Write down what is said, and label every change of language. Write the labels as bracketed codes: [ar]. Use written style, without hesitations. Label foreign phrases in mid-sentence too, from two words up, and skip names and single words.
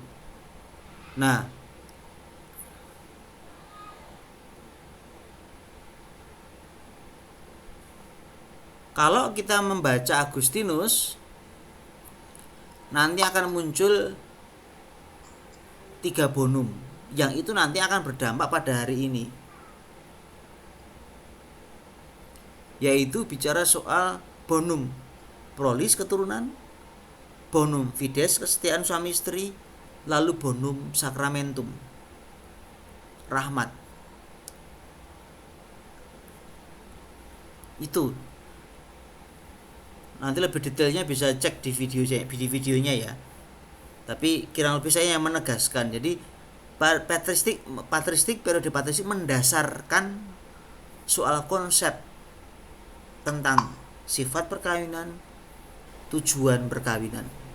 [id] Nah, kalau kita membaca Agustinus, nanti akan muncul 3 bonum yang itu nanti akan berdampak pada hari ini, yaitu bicara soal [la] bonum prolis [id] keturunan, [la] bonum fides [id] kesetiaan suami istri, lalu [la] bonum sacramentum [id] rahmat. Itu nanti lebih detailnya bisa cek di videonya ya, tapi kurang lebih saya yang menegaskan. Jadi patristik periode patristik mendasarkan soal konsep tentang sifat perkawinan, tujuan perkawinan.